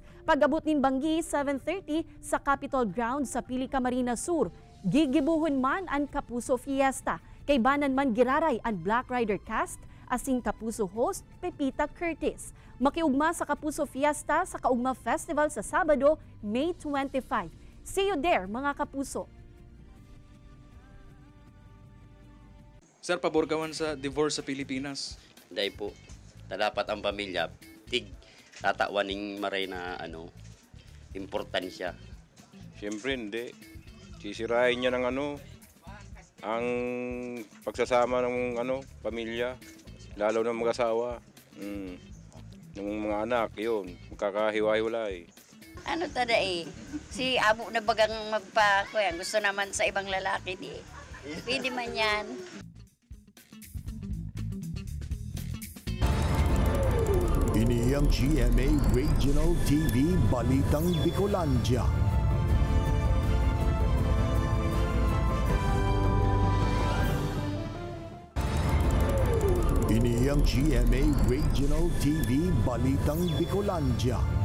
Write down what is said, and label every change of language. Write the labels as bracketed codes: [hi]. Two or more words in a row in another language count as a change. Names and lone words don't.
[bik] Pag-abot nin Banggi 7:30 sa Capitol Grounds sa Pili, Camarines Sur, gigibuhon man ang Kapuso Fiesta. Kay banan man giraray ang Black Rider cast asing Kapuso host Pepita Curtis. Makiugma sa Kapuso Fiesta sa Kaugma Festival sa Sabado, May 25. [en] See you there, [tl] mga kapuso. [bik] Sir, pabor gawan sa divorce sa Pilipinas. Dahil po, dapat ang pamilya, tatawaning maray na importansya. [tl] Siyempre hindi. Sisirain niya ng ang pagsasama ng pamilya, lalo ng mag-asawa. Ng mga anak, yun, magkakahiwa-hiwalay. [bik] Si abo na bagang magpa-kuyan, gusto naman sa ibang lalaki di. Pwede man yan. Ini ang GMA Regional TV Balitang Bicolandia. Ini ang GMA Regional TV Balitang Bicolandia.